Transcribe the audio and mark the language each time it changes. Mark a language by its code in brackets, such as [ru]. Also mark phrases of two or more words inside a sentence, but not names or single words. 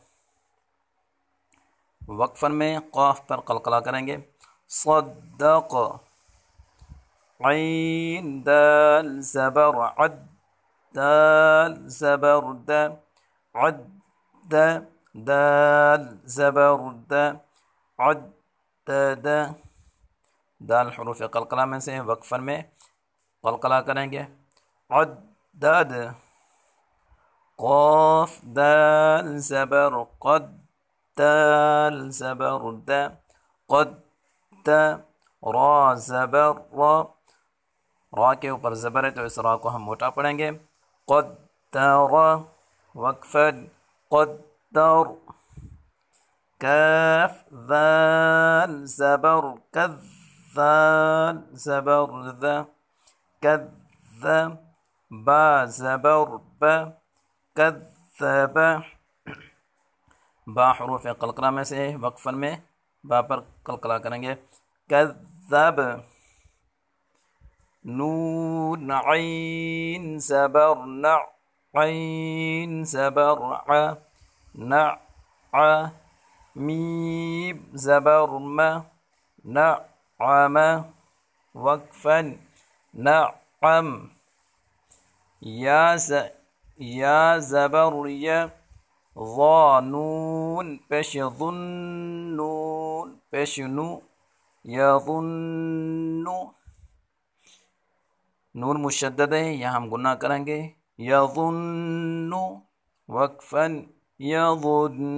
[ur] وقفاً میں قاف پر قلقلہ کریں گے، صدق، عین دال زبر عد، دال زبر د، عد، دال زبر د، عدد، دال حروف قلقلہ میں سے وقفاً میں قلقلہ کریں گے، عدد، قاف دال زبر قد، دال زبر د، قد، را زبر را، را کے اوپر زبر ہے تو اس را کو ہم موٹا پڑھیں گے، قدر، وقفا قدر، کاف ذال زبر کذ، ذال زبر ذ، کذ، با زبر ب، کذب، با حروف قلقلہ میں سے وقفاً میں با پر قلقلہ کریں گے، کذب، نون عین زبر نع، عین زبر ع، نع، میم زبر م، نعم، وقفا نعم، یا زبر یا، ظا نون پیش ظن، نون پیش نو، یظن، نون مشدد ہے یہاں ہم غنہ کریں گے، یظن، وقفا یظن،